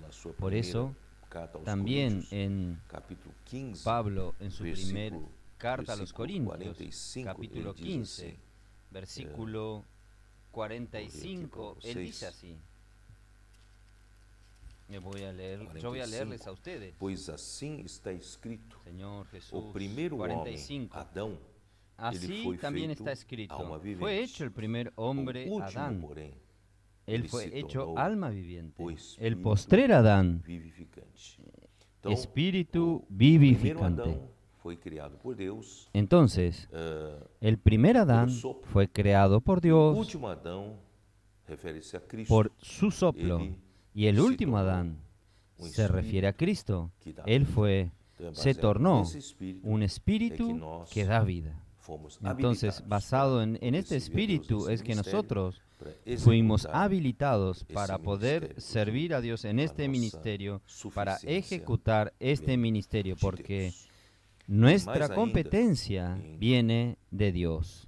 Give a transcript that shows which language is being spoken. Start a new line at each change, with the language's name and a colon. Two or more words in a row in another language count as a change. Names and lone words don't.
Spanish: Por eso, también en Pablo, en su primer carta a los Corintios, capítulo 15, versículo 45, él dice así. Yo voy a leerles a ustedes.
Portuguese: Pois assim está escrito,
Spanish: Señor Jesús,
Portuguese: o primeiro 45. homem, Adão,
Spanish: Así también está escrito, fue hecho el primer hombre,
Portuguese: o último,
Spanish: Adán.
Portuguese: porém,
Spanish: Él fue
Portuguese: se
Spanish: hecho
Portuguese: tornou
Spanish: alma viviente.
Portuguese: o
Spanish: El
Portuguese: Espírito
Spanish: postrer Adán,
Portuguese: vivificante. Então,
Spanish: espíritu
Portuguese: o primeiro
Spanish: vivificante.
Portuguese: Adão foi criado por Deus.
Spanish: Entonces, el primer Adán fue creado por
Portuguese: O
Spanish: Dios
Portuguese: último Adão refere-se a Cristo.
Spanish: por su soplo. Y el último Adán se refiere a Cristo. Él se tornó un espíritu que da vida. Entonces, basado en este espíritu es que nosotros fuimos habilitados para poder servir a Dios en este ministerio, para ejecutar este ministerio, porque nuestra competencia viene de Dios.